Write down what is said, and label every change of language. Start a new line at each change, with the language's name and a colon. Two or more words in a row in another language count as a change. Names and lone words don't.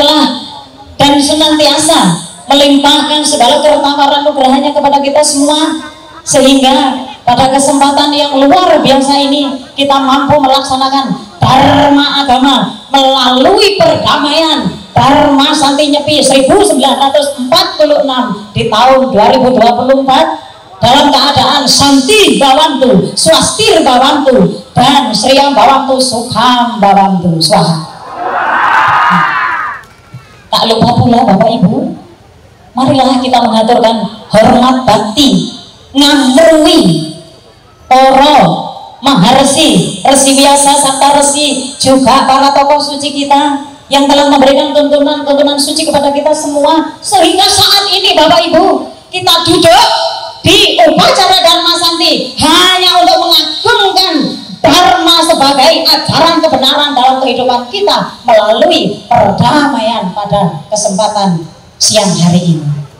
Indonesian: telah dan senantiasa melimpahkan segala kertawaran nugrahanya kepada kita semua, sehingga pada kesempatan yang luar biasa ini kita mampu melaksanakan Dharma agama melalui perdamaian Dharma Santi Nyepi 1946 di tahun 2024 dalam keadaan
Sanskrit: शान्ति भवन्तु, स्वस्तिर् भवन्तु,
Indonesian: dan
Sanskrit: श्रीयं भवन्तु, सुखं भवन्तु.
Indonesian: Swaha. Tak lupa pula Bapak Ibu, marilah kita mengaturkan hormat bakti ngamrui para maharesi, resi biasa, sakta resi, juga para tokoh suci kita yang telah memberikan tuntunan suci kepada kita semua, sehingga saat ini Bapak Ibu kita duduk di upacara Dharma Santi hanya untuk mengagungkan Dharma sebagai ajaran kebenaran dalam kehidupan kita melalui perdamaian pada kesempatan siang hari ini.